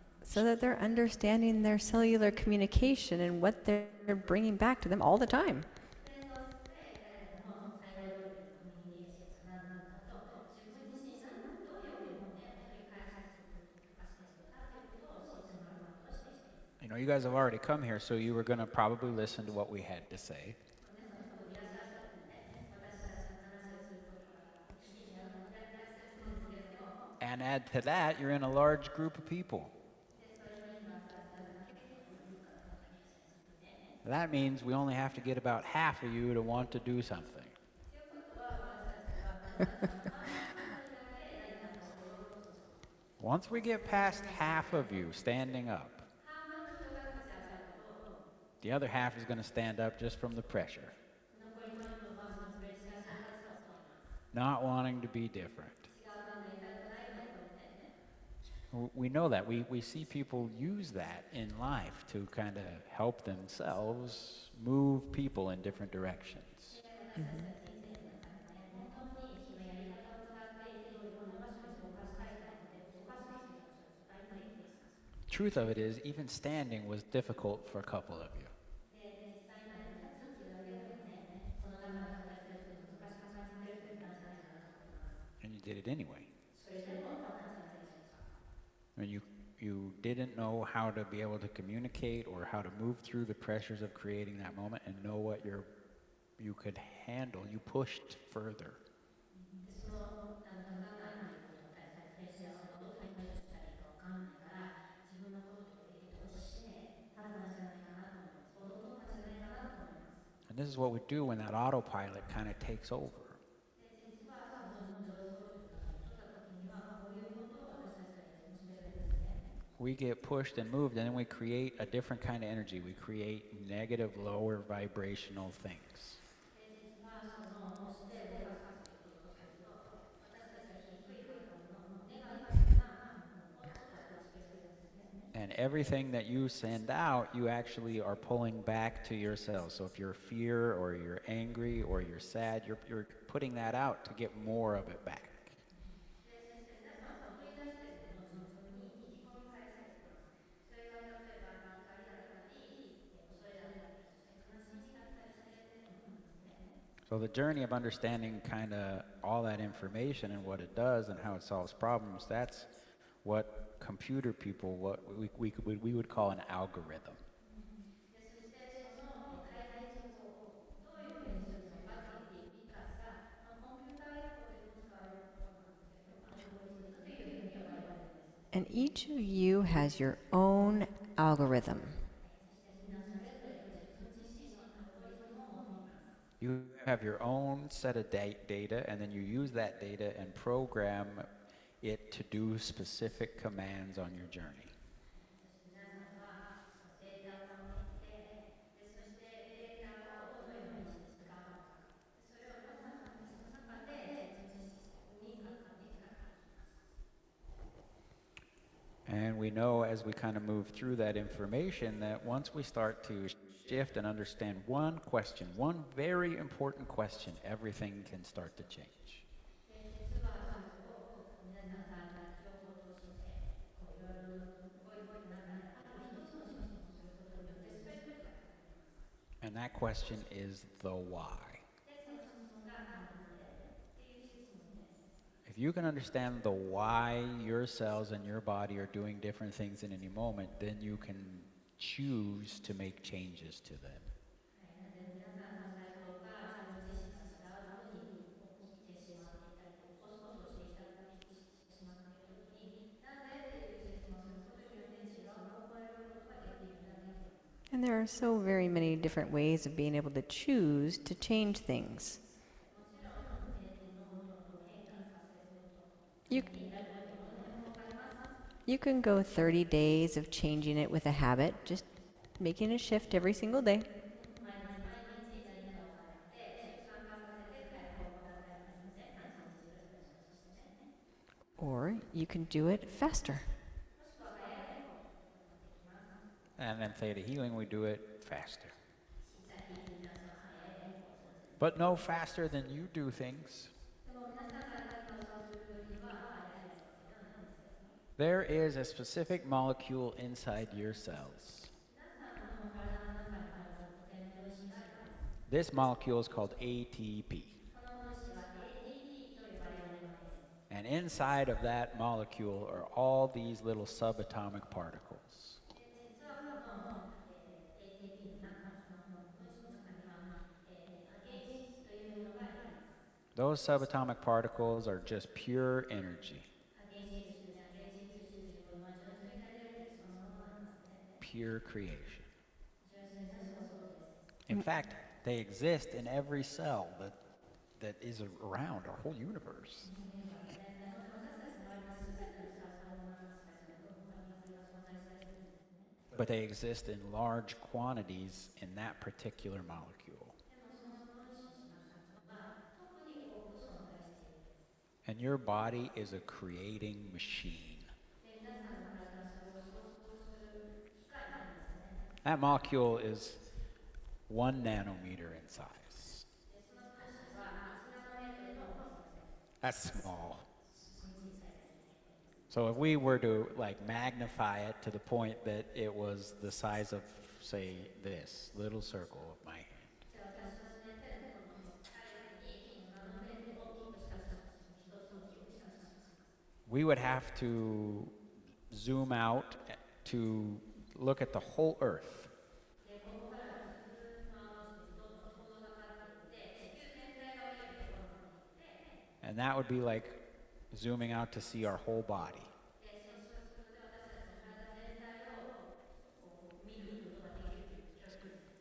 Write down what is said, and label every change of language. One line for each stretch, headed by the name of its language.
English: so that they're understanding their cellular communication and what they're bringing back to them all the time.
Japanese: でそうして誰かのその最大レベルのコミュニケーションが何なのかと自分自身がどういうふうにね取り返すとかしていくかということを知ってもらうことをしています。
English: You know, you guys have already come here, so you were going to probably listen to what we had to say.
Japanese: ね、そのすぐいらっしゃったので、ね、私たちの話をすることからお聞きになられてらっしゃると思うんですけれども、
English: And add to that, you're in a large group of people.
Japanese: でそれに人数が集まっただけでこういう方々がいらっしゃいますので、ね、
English: That means we only have to get about half of you to want to do something.
Japanese: ということは私たちは皆さんの半分だけ何かをやろうとする。
English: Once we get past half of you standing up,
Japanese: 半分の人が立ち上がると
English: the other half is going to stand up just from the pressure,
Japanese: 残りの人はそのプレッシャーから立つと思います。
English: not wanting to be different.
Japanese: 違う考えたくないと思ってね。
English: We know that. We see people use that in life to kind of help themselves move people in different directions.
Japanese: 私たちの人生の中でね、本当にそのやり方を使って人をいろんな場所に動かしたいと思って動かしますよ。それ絶対にできています。
English: Truth of it is, even standing was difficult for a couple of you.
Japanese: で、実際にはね、立つっていうだけでもね、この中の私たちで難しく感じている人いたんじゃないかなと思います。
English: And you did it anyway.
Japanese: それでも立ったんじゃないでしょうか。
English: And you didn't know how to be able to communicate or how to move through the pressures of creating that moment and know what you could handle. You pushed further.
Japanese: でそのなんだかんだ今この対策プレッシャーをどう対処したらいいかわかんないから自分のことを押して立ったんじゃないかなと思います。行動を取ったんじゃないかなと思います。
English: And this is what we do when that autopilot kind of takes over.
Japanese: で実はその上層力が取った時にはこういうことを私たちはやってるんですね。
English: We get pushed and moved, and then we create a different kind of energy. We create negative, lower vibrational things.
Japanese: で実はその押して動かすということをすると私たちは低い波動のネガティブな音を出してくれるんですね。
English: And everything that you send out, you actually are pulling back to yourself. So if you're fear or you're angry or you're sad, you're putting that out to get more of it back.
Japanese: でそして皆さんは送り出しているものを自分に引き込み返されています。それが例えば怒りだったり、恐れだったり、そして悲しみだったりされているものなんですね。
English: So the journey of understanding kind of all that information and what it does and how it solves problems, that's what computer people, what we would call an algorithm.
Japanese: でそしてその解体情報をどういうふうにするのかっていう理解がコンピューター用語でも使われる言葉なんですけど、アルゴリズムというふうに呼ばれているんです。
English: And each of you has your own algorithm.
Japanese: そして皆それぞれ自分自身のアルゴリズムを持っています。
English: You have your own set of data, and then you use that data and program it to do specific commands on your journey.
Japanese: そして皆さんはデータを持っていて、でそしてデータをどのようにして使うのか、それを皆さんがその中で自分自身に勝手に書きます。
English: And we know as we kind of move through that information that once we start to shift and understand one question, one very important question, everything can start to change.
Japanese: で実はそれを皆さんが情報を通してこういろいろ動いていく中である一つの質問をすることによって全てが変わります。
English: And that question is the why.
Japanese: でその質問がなんでっていう質問です。
English: If you can understand the why your cells and your body are doing different things in any moment, then you can choose to make changes to them.
Japanese: なので皆さんの細胞が自分自身が違うふうに起きてしまっていたり起こすことをしていたりしてしまっているときになぜっていう質問をすることによって違う方向を選ぶことができるんじゃないか。
English: And there are so very many different ways of being able to choose to change things.
Japanese: もちろん、物事を変化させること
English: You,
Japanese: になることもとてもわかります。
English: you can go 30 days of changing it with a habit, just making a shift every single day.
Japanese: 毎日毎日何かを変えて習慣化させて変える方法だってありますので、毎日それぞれのとしてね。
English: Or you can do it faster.
Japanese: もしくは早い方法もできます。
English: And then theta healing, we do it faster.
Japanese: 小さい皆さんは早い方法をする。
English: But no faster than you do things.
Japanese: でも皆さんが何かをそうするよりは早いわけではないんですよ。
English: There is a specific molecule inside your cells.
Japanese: 皆さんの体の中にあるとても良い品種があります。
English: This molecule is called ATP.
Japanese: この分子は ATP と呼ばれるものです。
English: And inside of that molecule are all these little subatomic particles.
Japanese: で実はこの、ATP の中の分子の中には、原子というものがあります。
English: Those subatomic particles are just pure energy,
Japanese: 原子粒子じゃ原子粒子というのは純粋なエネルギーそのものなんですね。
English: pure creation.
Japanese: 純粋な創造です。
English: In fact, they exist in every cell that is around our whole universe.
Japanese: 私たちの周りのすべての細胞の中にはこれが存在されているんですね。
English: But they exist in large quantities in that particular molecule.
Japanese: でもその分子の中には特に多く存在しているんです。
English: And your body is a creating machine.
Japanese: で皆さんの体はそれを創造する機械なんですね。
English: That molecule is 1 nanometer in size.
Japanese: でその分子は1ナノメートルの大きさです。
English: That's small.
Japanese: 小さいですね。
English: So if we were to like magnify it to the point that it was the size of, say, this little circle of my hand,
Japanese: じゃあ私の手のこのサイズに1ナノメートル大きくしたとします。一つ大きくしたとします。
English: we would have to zoom out to look at the whole Earth.
Japanese: でここからずっと回してどんどん遠ざかっていって地球全体が見えるところまで行って
English: And that would be like zooming out to see our whole body.
Japanese: でそうすると私たちの体全体をこう見ることができる距離です。